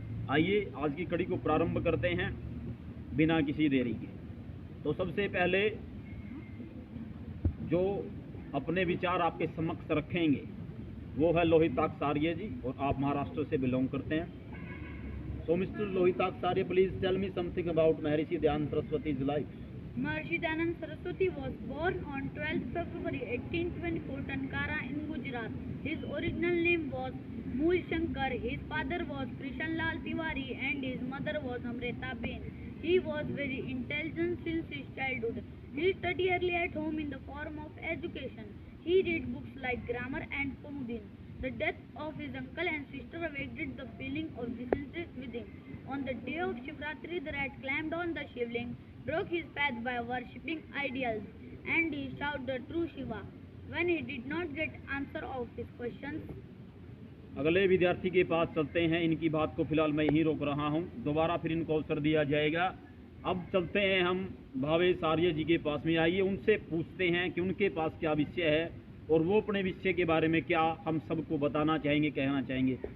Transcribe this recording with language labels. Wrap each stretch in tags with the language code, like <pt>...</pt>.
<hi>आइए आज की कड़ी को प्रारंभ करते हैं बिना किसी देरी के। तो सबसे पहले जो अपने विचार आपके समक्ष रखेंगे वो है लोहिताक्ष आर्य जी, और आप महाराष्ट्र से बिलोंग करते हैं।</hi> <en>So Mr. Lohitaksha Arya, please tell me something about Maharishi Dyanand Saraswati's life. Maharishi Dyanand Saraswati was born on 12th February 1824 Tankara in Gujarat. His original name was Mool Shankar. His father was Krishan Lal Tiwari and his mother was Amrita Ben. He was very intelligent since his childhood. He studied early at home in the form of education. He read books like grammar and Kumudin. The death of his uncle and sister awakened the feeling of disinterest within. On the day of Shivratri, the rat climbed on the Shivling, broke his path by worshipping idols, and he shouted the true Shiva. When he did not get answer of his questions,</en> <hi>अगले विद्यार्थी के पास चलते हैं। इनकी बात को फिलहाल मैं यहीं रोक रहा हूं, दोबारा फिर इनको अवसर दिया जाएगा। अब चलते हैं हम भावेश आर्य जी के पास में। आइए उनसे पूछते हैं कि उनके पास क्या विषय है और वो अपने विषय के बारे में क्या हम सबको बताना चाहेंगे, कहना चाहेंगे।</hi>